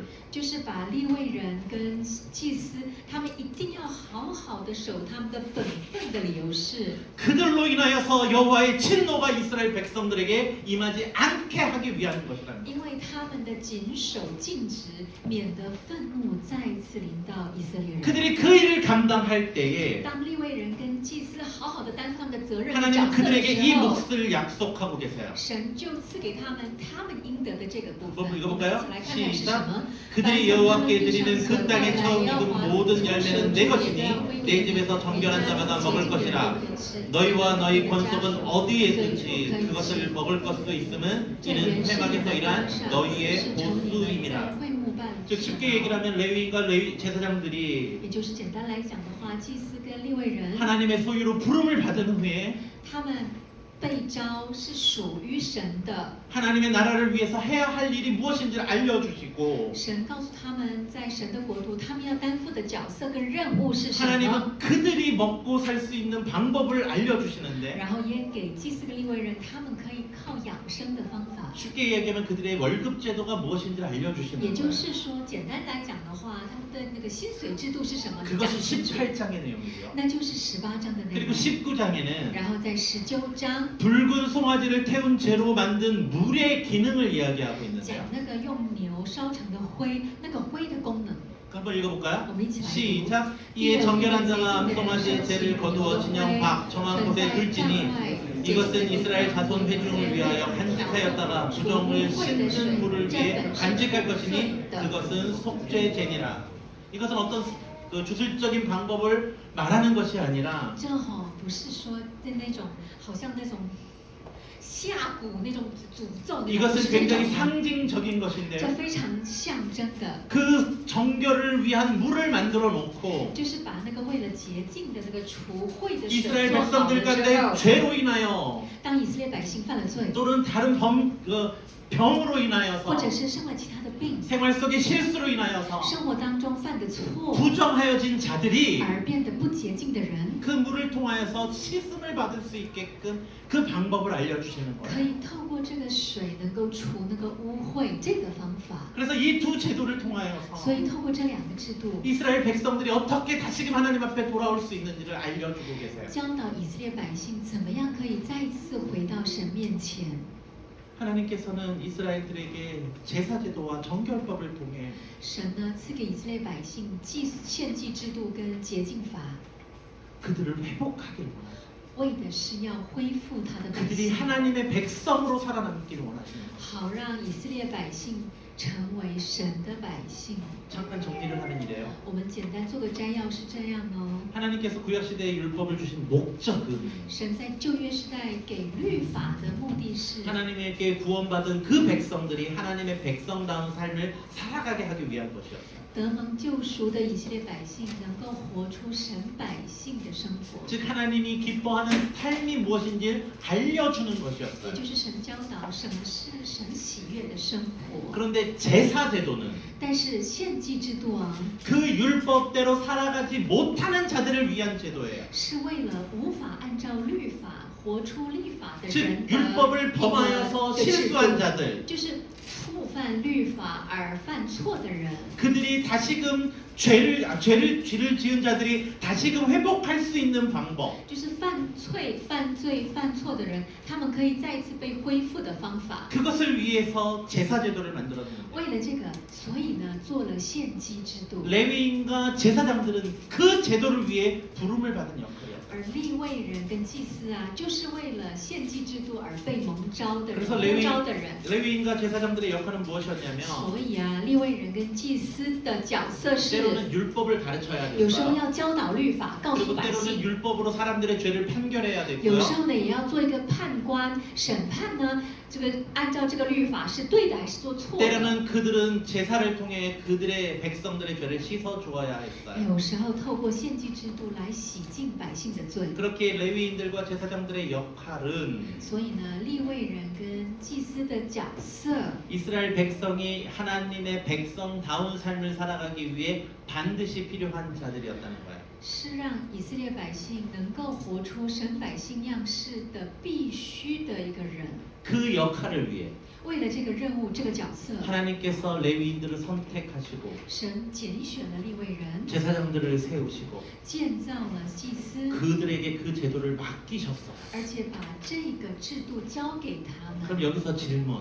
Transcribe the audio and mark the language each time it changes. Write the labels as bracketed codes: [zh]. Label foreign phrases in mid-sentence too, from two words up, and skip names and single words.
[zh] 就是把利未人跟祭司，他们一定要好好的守他们的本分的理由是， [ko] 그들로 인하여서 여호와의 진노가 이스라엘 백성들에게 임하지 않게 하기 위한 것이라는 거예요. [zh] 因为他们的谨守禁止，免得愤怒再一次临到以色列人。 [ko] 그들이 그 일을 감당할 때에 [zh] 当利未人跟祭司好好的担负他们的责任和 [ko] 하나님은 [zh] 角色的 [ko] 그들에게 이 [zh] 时候， [ko] 몫을 약속하고 계세요. [zh] 神就赐给他们他们应得的这个部分。 [ko] 한번 [zh] 我们一 [ko] 읽어볼까요? [zh] 起来看看是什 [ko] 시작. [zh] 么。 [ko] 그들이 여호와께 드리는 그 땅에 처음 익은 모든 열매는 내 것이니 내 집에서 정결한 자마다 먹을 것이라. 너희와 너희 권속은 어디에 있든지 그것을 먹을 것도 있음은 이는 회막에서 일한 너희의 보수임이라. 즉 쉽게 얘기를 하면 레위인과 제사장들이 [zh] 也就是简单来讲的话，祭司跟利未人， [ko] 하나님의 소유로 부름을 받은 후에 [zh] 他们被召是属于神的。 [ko] 하나님의 나라를 위해서 해야 할 일이 무엇인지를 알려주시고 [zh] 神告诉他们，在神的国度，他们要担负的角色跟任务是什么？ [ko] 하나님은 그들이 먹고 살 수 있는 방법을 알려주시는데 [zh] 然后也给祭司跟利未人，他们可以靠养生的方法。 [ko] 쉽게 얘기하면 그들의 월급 제도가 무엇인지를 [zh] 也 [ko] 알려주시는 [zh] 就 [ko] 거예요. [zh] 是说，简单来讲的话，他们的那个薪水制度是什么？ [ko] 그것이 18장의 내용이고요. [zh] 那就是18章的内 [ko] 그리고 [zh] 容。 [ko] 19장에는 [zh] 然后在19章 [ko] 붉은 송아지를 태운 재로 만든 물의 기능을 이야기하고 [zh] 讲 [ko] 있는데요. [zh] 那个用牛烧成的灰，那个灰的功能。 [ko] 한번 읽어볼까요? [zh] 我们一起来读。 [ko] 시작. 이에 정결한 자가 암송아지의 재를 거두어 진영 밖 정한 곳에 둘지니 이것은 이스라엘 자손 회중을 위하여 간직하였다가 부정을 씻는 물을 위해 간직할 것이니 그것은 속죄제니라. 이것은 어떤 그 주술적인 방법을 말하는 것이 아니라 [zh] 这不是说的那种，好像那种下蛊那种诅咒，那种 [ko] 이것은 [zh] 是这 [ko] 굉장히 [zh] 种吗 [ko] 상징적인 [zh] 这 [ko] 것인데요. [zh] 非常象征的， [ko] 그 정결을 위한 물을 만들어 놓고 [zh] 就是把那个为了洁净的那个除秽的水 [ko] 이스라엘 [zh] 做好了 [ko] 백성들 [zh] 之 [ko] 가운데 [zh] 后， [ko] 죄로 인하여 [zh] 当以色列百姓犯了罪， [ko] 또는 다른 병으로 [zh] 或 [ko] 인하여서 [zh] 者是生了其他的病， [ko] 생활 속의 실수로 인하여서 [zh] 生活当中犯的错， [ko] 부정하여진 자들이 [zh] 而变得不洁净的人， [ko] 그 물을 통하여서 씻음을 받을 수 있게끔 그 방법을 알려주시는 [zh] 可 [ko] 거예요. [zh] 以透过这个水能够除那个污秽，这个方法。 [ko] 그래서 이 두 제도를 [zh] 所 [ko] 통하여서 [zh] 以透过这两个制度， [ko] 이스라엘 백성들이 어떻게 다시금 하나님 앞에 돌아올 수 있는지를 알려주고 계세요. [zh] 教导以色列百姓怎么样可以再一次回到神面前。 [ko] 하나님께서는 이스라엘들에게 제사제도와 정결법을 통해 [zh] 神呢赐给以色列百姓献祭制度跟洁净法， [ko] 그들을 회복하기를 원하시고 [zh] 为的是要恢复他的百 [ko] 그들이 [zh] 姓， [ko] 하나님의 백성으로 살아남기를 원하십니다. [zh] 好让以色列百姓成为神的百姓。 [ko] 잠깐 정리를 하면 이래요. [zh] 我们简单做个摘要是这样哦。 [ko] 하나님께서 구약시대에 율법을 주신 목적은 [zh] 神在旧约时代给律法的目的是， [ko] 하나님에게 구원받은 그 백성들이 하나님의 백성다운 삶을 살아가게 하기 위한 것이었어요. [zh] 得蒙救赎的以色列百姓能够活出神百姓的生活， [ko] 즉 하나님이 기뻐하는 삶이 무엇인지 알려주는 [zh] 也 [ko] 것이었어요. [zh] 就是神教导什么是神喜悦的生活。 [ko] 그런데 제사제도는 [zh] 但是献祭制度啊， [ko] 그 율법대로 살아가지 못하는 자들을 위한 제도예요. [zh] 是为了无法按照律法活出律法的 [ko] 즉 [zh] 人的 [ko] 율법을 [zh] 一个 [ko] 범하여서 [zh] 制 [ko] 실수한 [zh] 度， [ko] 자들 [zh] 就是触犯律法而犯错的人。 [ko] 그들이 다시금 죄를 지은 자들이 다시금 회복할 수 있는 방법 [zh] 就是犯罪、犯错的人，他们可以再一次被恢复的方法。 [ko] 그것을 위해서 제사제도를 만들었는데 [zh] 为了这个，所以呢，做了献祭制度。 [ko] 레위인과 제사장들은 그 제도를 위해 부름을 받은 역할이었어요. [zh] 而利未人跟祭司啊，就是为了献祭制度而被蒙召的人， [ko] 그래서 [zh] 蒙召的人。 [ko] 레위인과 제사장들의 역할은 무엇이었냐면 [zh] 所以啊，利未人跟祭司的角色是， [ko] 때로는 율법을 가르쳐야 [zh] 有时候 [ko] 됐어요. [zh] 要教导律法，告诉 [ko] 그리고 [zh] 百 [ko] 때로는 [zh] 姓； [ko] 율법으로 사람들의 죄를 판결해야 [zh] 有时 [ko] 됐고요. [zh] 候呢，也要做一个判官，审判呢，这个按照这个律法是对的还是做错的。 [ko] 때로는 그들은 제사를 통해 그들의 백성들의 죄를 씻어 주어야 했어요. [zh] 有时候透过献祭制度来洗净百姓的罪。 [ko] 그렇게 레위인들과 제사장들의 역할은 [zh] 所以呢，利未人跟祭司的角色， [ko] 이스라엘 백성이 하나님의 백성다운 삶을 살아가기 위해 반드시 필요한 자들이었다는 거예요. [zh] 是让以色列百姓能够活出神百姓样式的必须的一个人。 [ko] 그 역할을 위해 [zh] 为了这个任务、这个角色， [ko] 하나님께서 레위인들을 선택하시고 [zh] 神拣选了利未人， [ko] 제사장들을 세우시고 [zh] 建造了祭司， [ko] 그들에게 그 제도를 맡기셨어요. [zh] 而且把这个制度交给他 [ko] 그럼 [zh] 们。 [ko] 여기서 질문.